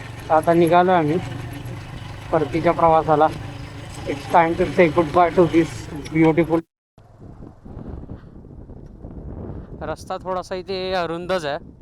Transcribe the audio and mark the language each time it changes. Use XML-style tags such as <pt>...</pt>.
<mr>आता निघालो आम्ही परतीच्या प्रवासाला.</mr> <en>It's time to say goodbye to this beautiful.</en> <mr>रस्ता थोडासा इथे अरुंदच आहे.</mr>